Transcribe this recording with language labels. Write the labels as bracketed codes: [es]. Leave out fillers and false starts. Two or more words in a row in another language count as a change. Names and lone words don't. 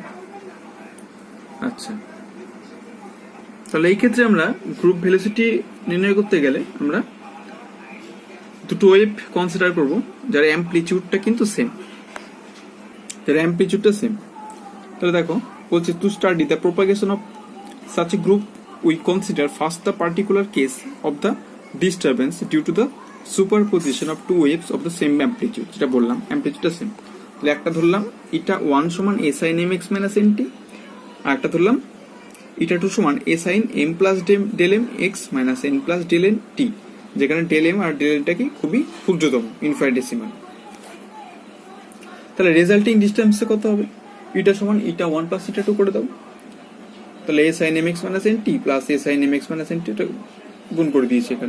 [bn] আচ্ছা, তাহলে এই ক্ষেত্রে আমরা [en] group velocity [bn] নির্ণয় করতে গেলে আমরা দুটো ওয়েভ কনসিডার করব যার অ্যাম্পলিটিউডটা কিন্তু সেম, তাহলে দেখো বলছে, [en] to study the propagation of such a group we consider first the particular case of the disturbance due to the superposition of two waves of the same amplitude. [bn] যেটা বললাম অ্যাম্পলিটিউডটা সেম, তাহলে একটা ধরলাম ইটা 1 সমান [en] a sin mx minus nt, [bn] আর একটা ধরলাম ইটা 2 সমান [en] a sin m plus del m x minus n plus del n t, [bn] যেখানে del m আর del n টা কি খুবই ক্ষুদ্রতম, ইনফিনিটেসিমাল। তাহলে [en] resulting distance [bn] কত হবে, ইটা সমান ইটা 1 plus ইটা 2 করে দাও, তাহলে [en] a sin m x minus n t plus a sin m x minus n t, [bn] এটা গুণ করে দিয়েছি এখানে।